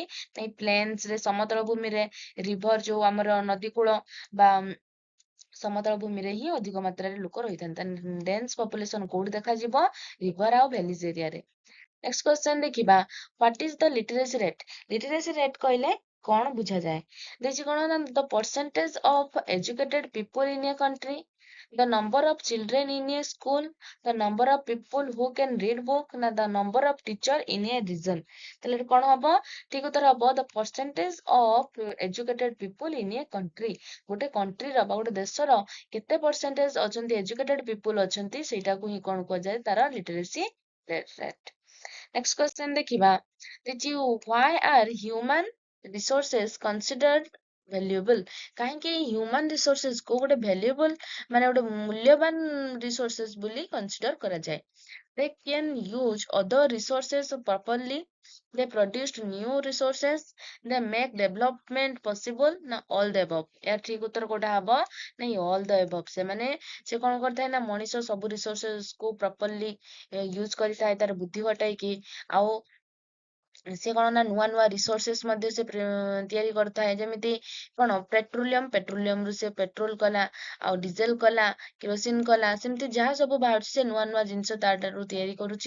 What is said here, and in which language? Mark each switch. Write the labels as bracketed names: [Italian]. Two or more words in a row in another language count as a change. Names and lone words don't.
[Odia] ଏଇ ପ୍ଲେନ୍ସ ରେ, ସମତଳ ଭୂମିରେ, ରିଭର ଯୋଉ ଆମର ନଦୀ କୂଳ ବା ସମତଳ ଭୂମିରେ ହିଁ ଅଧିକ ମାତ୍ରାରେ ଲୋକ ରହିଥାନ୍ତି। [English] dense population [Odia] କୋଉଠି ଦେଖାଯିବ? ରିଭର ଆଉ ଭ୍ୟାଲିଜ ଏରିଆରେ। [English] next question [Odia] ଦେଖିବା [English] what is the literacy rate. literacy rate [Odia] କହିଲେ କଣ ବୁଝାଯାଏ? ଦେଇଛି କଣ ନା [English] the percentage of educated people in a country, the number of children in a school, the number of people who can read book ନା the number of teacher in a region। [Odia] ତାହେଲେ କଣ ହବ? ଠିକ ଉତ୍ତର ହବ [English] the percentage of educated people in a country। [Odia] ଗୋଟେ କଣ୍ଟ୍ରିର ବା ଗୋଟେ ଦେଶର କେତେ ପରସେଣ୍ଟେଜ ଅଛନ୍ତି [English] educated people [Odia] ଅଛନ୍ତି ସେଇଟାକୁ ହିଁ କଣ କୁହାଯାଏ? ତାର [English] literacy rate. next question [Odia] ଦେଖିବା ଦେଇଛି [English] why are human resources considered valuable। [Odia] କାହିଁକି [English] human resources [Odia] କୁ ଗୋଟେ ଭ୍ୟାଲୁଏବଲ ମାନେ ଗୋଟେ ମୂଲ୍ୟବାନ ରିସୋର୍ସେସ ବୋଲି କନସିଡର କରାଯାଏ? [English] they can use other resources properly, they produced new resources, they make development possible ନା all the above। [Odia] ଏହା ଠିକ ଉତ୍ତର କୋଉଟା ହବ? ନାଇଁ [English] all the above। [Odia] ସେ କଣ କରିଥାଏ ନା ମଣିଷ ସବୁ ରିସୋର୍ସେସ କୁ [English] properly use [Odia] କରିଥାଏ ତାର ବୁଦ୍ଧି ଘଟାଇକି। ଆଉ ସେ କଣ ନା ନୂଆ ନୂଆ ରିସୋର୍ସେସ ମଧ୍ୟ ସେ ତିଆରି କରିଥାଏ। ଯେମିତି କଣ ପେଟ୍ରୋଲିୟମ ରୁ ସେ ପେଟ୍ରୋଲ କଲା, ଆଉ ଡିଜେଲ କଲା, କିରୋସିନ କଲା, ସେମିତି ଯାହା ସବୁ ବାହାରୁଛି ସେ ନୂଆ ନୂଆ ଜିନିଷ ତାଠାରୁ ତିଆରି କରୁଛି।